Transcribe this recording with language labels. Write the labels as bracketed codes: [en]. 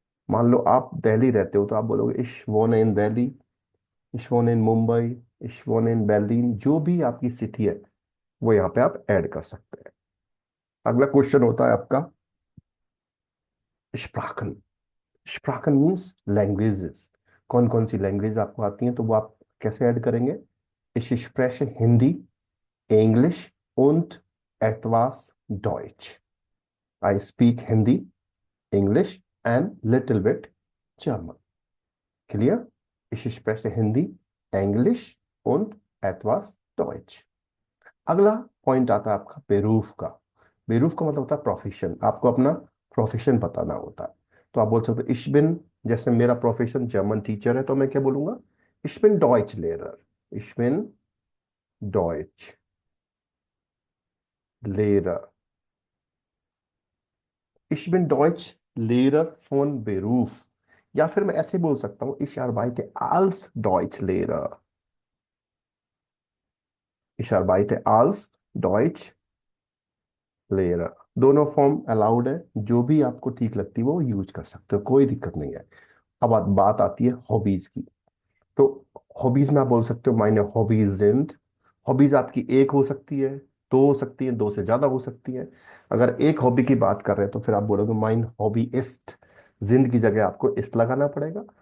[hi] मान लो आप दिल्ली रहते हो, तो आप बोलोगे इश्वोने इन दिल्ली, इश्वोने इन मुंबई, इश्वोने इन berlin। जो भी आपकी सिटी है वो यहाँ पे आप ऐड कर सकते हैं। अगला क्वेश्चन होता है आपका स्प्राखन। स्प्राखन मीन्स लैंग्वेजेस। कौन कौन सी लैंग्वेज आपको आती हैं, तो वो आप कैसे ऐड करेंगे? [de] Ich spreche हिंदी, इंग्लिश und etwas Deutsch। [en] I speak Hindi, English and little bit German. Clear? [de] Ich spreche हिंदी, इंग्लिश und etwas Deutsch। [hi] अगला पॉइंट आता है आपका बेरूफ का। बेरूफ का मतलब होता है प्रोफेशन। आपको अपना प्रोफेशन बताना होता है। तो आप बोल सकते हो [de] ich bin। [hi] जैसे मेरा प्रोफेशन जर्मन टीचर है, तो मैं क्या बोलूंगा? [de] Ich bin Deutsch Lehrer। Ich bin Deutsch Lehrer। Ich bin Deutsch Lehrer von Beruf। [hi] या फिर मैं ऐसे बोल सकता हूँ [de] ich arbeite als Deutsch Lehrer। Ich arbeite als Deutsch Lehrer। [hi] दोनों फॉर्म अलाउड है, जो भी आपको ठीक लगती है वो यूज कर सकते हो, कोई दिक्कत नहीं है। अब बात आती है हॉबीज की। तो हॉबीज में आप बोल सकते हो माइने हॉबीज एंड। हॉबीज आपकी एक हो सकती है, दो हो सकती है, दो से ज्यादा हो सकती है। अगर एक हॉबी की बात कर रहे हैं तो फिर आप बोलोगे माइन हॉबी इस्ट, जिंद की जगह आपको इस्ट लगाना पड़ेगा।